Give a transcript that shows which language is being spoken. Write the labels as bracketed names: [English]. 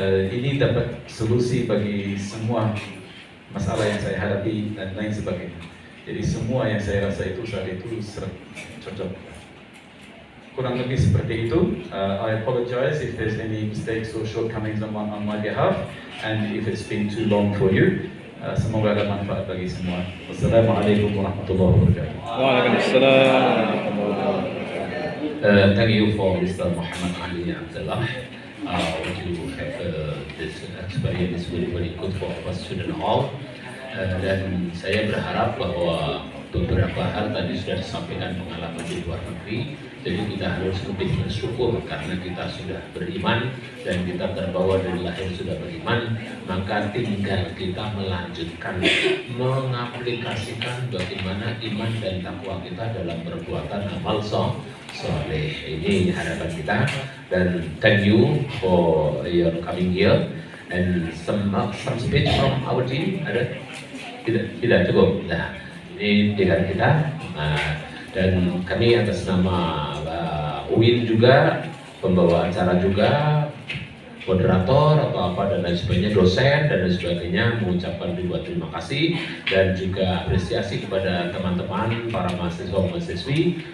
[Indonesian] Ini dapat solusi bagi semua masalah yang saya hadapi dan lain sebagainya. Jadi semua yang saya rasa itu saat itu cocok. Kurang lebih seperti itu. [English] I apologize if there's any mistakes or shortcomings on my behalf, and if it's been too long for you. [Indonesian] Semoga ada manfaat bagi semua. Wassalamualaikum warahmatullahi wabarakatuh. Waalaikumsalam. [English] Thank you for Mr. Muhammad Ali Abdullah. Would you have this experience very good for our student all. [Indonesian] Dan saya berharap bahwa beberapa hal tadi sudah disampaikan pengalaman di luar negeri. Jadi kita harus lebih bersyukur karena kita sudah beriman dan kita terbawa dari lahir sudah beriman, maka tinggal kita melanjutkan mengaplikasikan bagaimana iman dan takwa kita dalam perbuatan amal soleh. Ini harapan kita, dan [English] thank you for your coming here. And some speech from our team ada? [Indonesian] Tidak cukup. Nah, ini dengan kita. Dan kami atas nama UIN juga, pembawa acara juga, moderator atau apa dan lain sebagainya, dosen dan lain sebagainya, mengucapkan ribuan terima kasih dan juga apresiasi kepada teman-teman para mahasiswa-mahasiswi.